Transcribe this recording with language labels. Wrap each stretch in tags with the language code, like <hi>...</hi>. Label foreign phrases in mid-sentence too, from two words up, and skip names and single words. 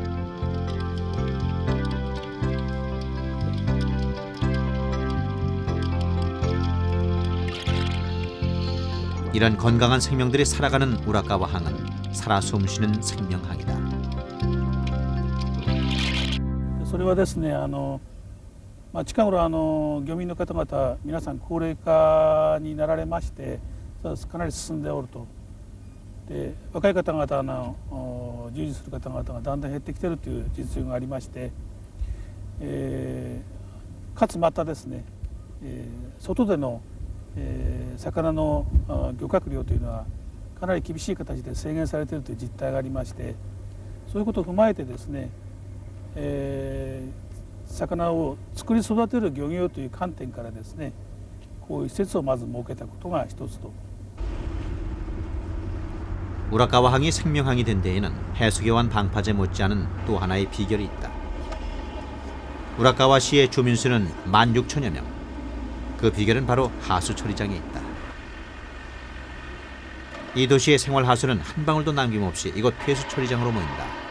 <ko>이런 건강한 생명들이 살아가는 우라카와 항은 살아 숨쉬는 생명항이다.</ko> <ja>それはですね、近頃漁民の方々皆さん高齢化になられましてかなり進んでおると。で若い方々の従事する方々がだんだん減ってきているという実情がありまして、かつまたですね、外での、魚の漁獲量というのはかなり厳しい形で制限されているという実態がありまして、そういうことを踏まえてですね、魚を作り育てる漁業という観点からですね、こういう施設をまず設けたことが一つと。</ja> <ko>우라카와 항이 생명항이 된 데에는 해수에 완 방파제 못지않은 또 하나의 비결이 있다. 우라카와시의 주민수는 16,000여 명. 그 비결은 바로 하수 처리장에 있다. 이 도시의 생활 하수는 한 방울도 남김없이 이곳 폐수 처리장으로 모인다.</ko>